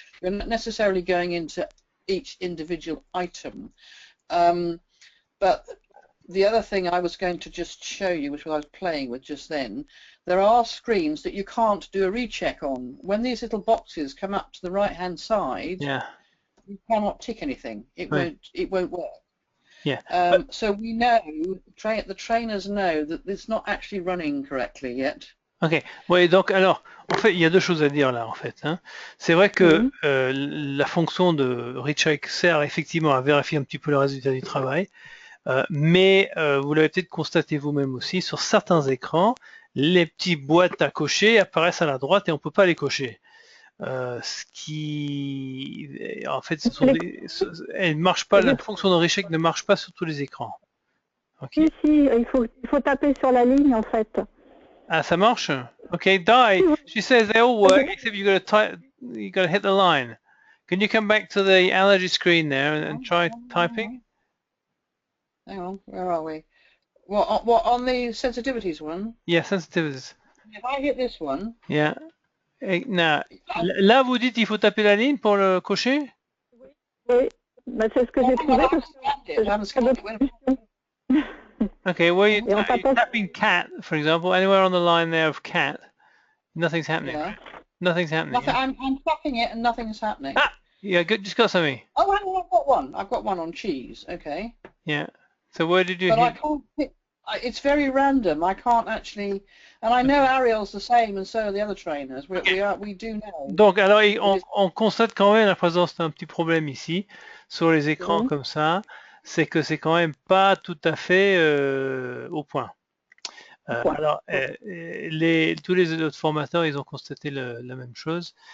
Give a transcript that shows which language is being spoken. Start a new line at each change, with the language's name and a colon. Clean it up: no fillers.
English: You're not necessarily going into each individual item, but the other thing I was going to just show you, which I was playing with just then, there are screens that you can't do a recheck on. When these little boxes come up to the right-hand side, you cannot tick anything. It won't work. Yeah. So we know, the trainers know that it's not actually running correctly yet.
French: Ok, oui, donc alors, en fait, il y a deux choses à dire là, en fait. Hein. C'est vrai que la fonction de recheck sert effectivement à vérifier un petit peu le résultat du travail, mais vous l'avez peut-être constaté vous-même aussi, sur certains écrans, les petites boîtes à cocher apparaissent à la droite et on ne peut pas les cocher. Ce qui, en fait, elle marche pas, la fonction de recheck ne marche pas sur tous les écrans.
English: Okay.
French: Si, il faut taper sur la ligne, en fait. Ah, ça marche?
English: Okay, Di, she says they all work except you got to hit the line. Can you come back to the allergy screen there and try typing? Hang on, where are we? What on the sensitivities one? Yeah, sensitivities. If I hit this one. Yeah.
French: Now, là vous dites il faut taper la ligne pour le cocher? Oui, Bah, c'est ce que j'ai trouvé. Parce que
English: I haven't scanned it. Wait a minute. Okay, well,
French: Et on
English: you're tapping cat, for example, anywhere on the line there of cat, nothing's happening. Yeah. Nothing's happening. Nothing, I'm tapping it and nothing's happening. Ah, yeah, good. Just got something. Oh, hang on, I've got one. I've got one on cheese. Okay. Yeah. So where did you But I hit? can't hit. It's very random. I can't actually. And I know Ariel's the same, and so are the other trainers. We do know.
French: Donc, alors, on constate quand même la présence d'un petit problème ici, sur les écrans comme ça, c'est que c'est quand même pas tout à fait au point. Alors, tous les autres formateurs, ils ont constaté la même chose.